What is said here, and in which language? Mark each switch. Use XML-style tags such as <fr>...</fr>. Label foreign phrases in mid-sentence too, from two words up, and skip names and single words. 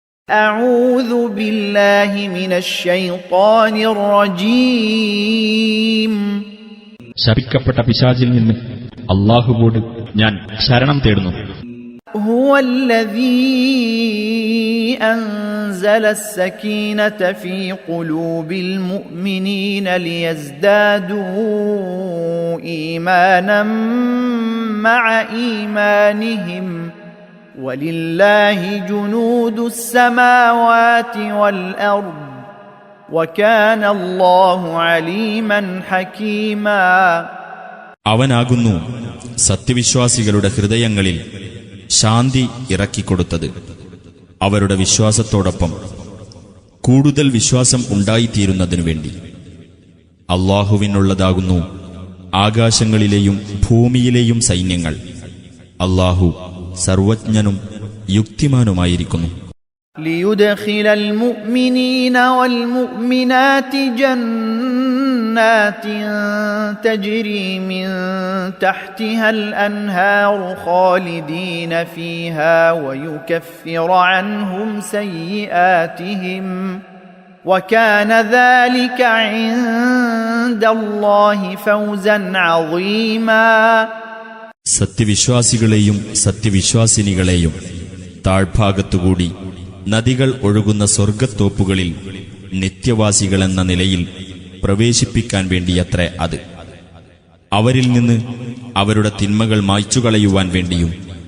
<ar>أعوذ بالله من الشيطان الرجيم.</ar> <ml>ശപിക്കപ്പെട്ട പിശാചിൽ നിന്ന് അല്ലാഹുവോട് ഞാൻ ശരണം തേടുന്നു.</ml> <ar>هو الذي أنزل السكينة في قلوب المؤمنين ليزدادوا إيمانا مع إيمانهم ولله جنود السماوات والأرض وكان الله عليما حكيما.</ar> <ml>അവനാകുന്നു സത്യവിശ്വാസികളുടെ ഹൃദയങ്ങളിൽ ശാന്തി ഇറക്കിക്കൊടുത്തത്. അവരുടെ വിശ്വാസത്തോടൊപ്പം കൂടുതൽ വിശ്വാസം ഉണ്ടായിത്തീരുന്നതിനു വേണ്ടി. അല്ലാഹുവിനുള്ളതാകുന്നു ആകാശങ്ങളിലെയും ഭൂമിയിലെയും സൈന്യങ്ങൾ. അല്ലാഹു സർവജ്ഞനും യുക്തിമാനുമായിരിക്കുന്നു.</ml> <ar>ليدخل المؤمنين والمؤمنات جنات تجري من تحتها الأنهار خالدين فيها ويكفر عنهم سيئاتهم وكان ذلك عند الله فوزا عظيما.</ar> <ml>സത്യവിശ്വാസികളെയും സത്യവിശ്വാസിനികളെയും താഴ്ഭാഗത്തുകൂടി നദികൾ ഒഴുകുന്ന സ്വർഗ്ഗത്തോപ്പുകളിൽ നിത്യവാസികളെന്ന നിലയിൽ പ്രവേശിപ്പിക്കാൻ വേണ്ടിയത്രേ അത്. അവരിൽ നിന്ന് അവരുടെ തിന്മകൾ മായ്ച്ചുകളയുവാൻ വേണ്ടിയും.</ml>